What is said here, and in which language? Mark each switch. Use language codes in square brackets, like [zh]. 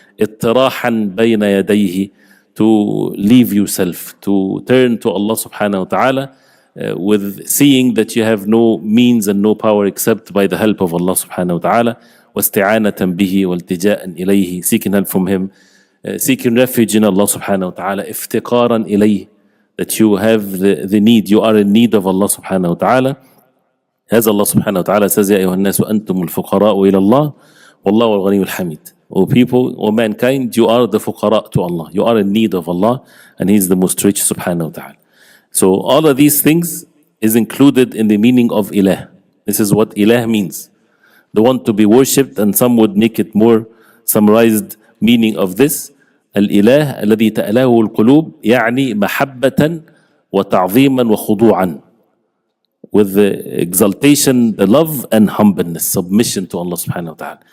[ar] اطراحًا بين يديه, [en] to leave yourself, to turn to Allah subhanahu wa ta'ala with seeing that you have no means and no power except by the help of Allah subhanahu wa ta'ala. [ar] واستعانة به والتجاء إليه, [en] seeking help from him, seeking refuge in Allah subhanahu wa ta'ala. [ar] افتقارا إليه, [en] that you have the need, you are in need of Allah subhanahu wa ta'ala. As Allah subhanahu wa ta'ala says, [ar] يا أيها الناس أنتم الفقراء إلى الله والله الغني الحميد. [en] O people, O mankind, you are the fuqara to Allah. You are in need of Allah, and He is the most rich subhanahu wa ta'ala. So all of these things is included in the meaning of ilah. This is what ilah means, the one to be worshipped. And some would make it more summarized meaning of this: [ar] al-ilah alladhi ta'lahu al-qulub, يعني محبة وتعظيما وخضوعا, [en] with the exaltation, the love and humbleness, submission to Allah subhanahu wa ta'ala.